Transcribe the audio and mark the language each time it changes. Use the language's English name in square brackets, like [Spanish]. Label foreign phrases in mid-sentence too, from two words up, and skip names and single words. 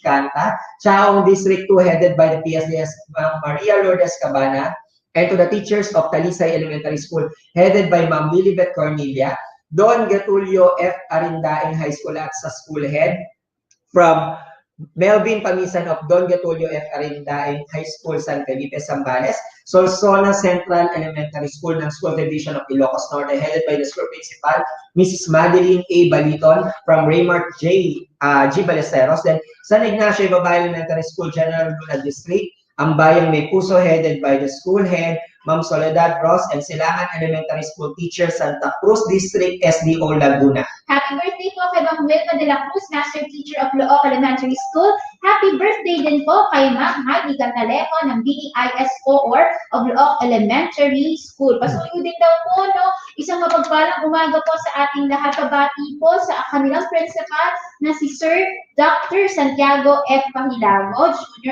[English] Canta, Chaong District 2, headed by the PSDS, Ma'am Maria Lourdes Cabana, and to the teachers of Talisay Elementary School, headed by Ma'am Lilibet Cornelia, Don Getulio F. Arindaeng High School [Filipino] at sa [English] school head, from Melvin Pamisan of Don Getulio F. Arindaeng High School, San Felipe, Zambales, Solsona Central Elementary School ng School Division of Ilocos Norte, headed by the school principal, Mrs. Madeline A. Baliton from Raymart G. Ballesteros, then San Ignacio Babae Elementary School, General Luna District, Ang Bayang May Puso, headed by the school head, Ma'am Soledad Ross, and Silangan Elementary School Teacher, Santa Cruz District, SDO Laguna. Happy birthday [Filipino] po kay Ma'am Wilma de la Cruz, [English] Master Teacher of Looc Elementary School. Happy birthday [Filipino] din po kay Ma'am Heidi Catalejo ng BEIS OER of Looc Elementary School. Pasuyo din daw po, no? Isang mapagpalang umaga po sa ating lahat. Pabati po sa kanilang principal na si Sir Dr. Santiago F. Pahilago Jr.